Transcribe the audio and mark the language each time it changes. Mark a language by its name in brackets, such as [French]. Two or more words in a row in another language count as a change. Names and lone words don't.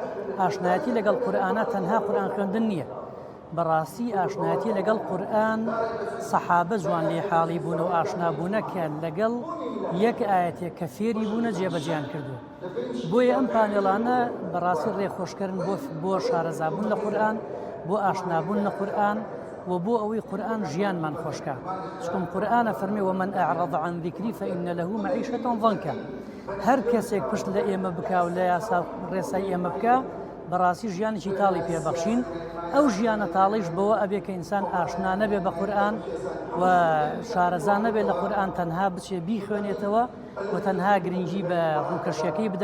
[Central Kurdish] ئاشنایەتی لەگەڵ قورئانە تەنها قورئان خوێندن نییە، بەڕاستی ئاشنایەتی لەگەڵ قورئان سەحابە جوان لێ حاڵی بوون و ئاشنابوونە کە لەگەڵ یەک ئاەتێک کە فێری بوونە جێبەجیان کردو. بۆیە ئەم پانێڵانە بەڕاستی ڕێخۆشکردن بۆ شارەزابوون لە قورئان، بۆ ئاشنابوون لە قورئان و بۆ ئەوەی قورئان ژیانمان خۆشکە. چکم قورئانە فەرمێ [Arabic] ومن أعرض عن ذكري فإن له معيشة ضنكا. [Central Kurdish] هەر کەسێک پشت لە ئێمە بکا و لە یاسا ڕێسای ئێمە بکە بەڕاستی ژیانێکی تاڵی پێبەخشین. ئەو ژیانە تاڵیش بەوە ئەبێ کە ئینسان ئاشنا نەبێ بە قورئان و شارەزا نەبێ لە قورئان تەنها بچێ بیخوێنێتەوە و تەنها گرنگی بە ڕووکەشیەکەی بدا.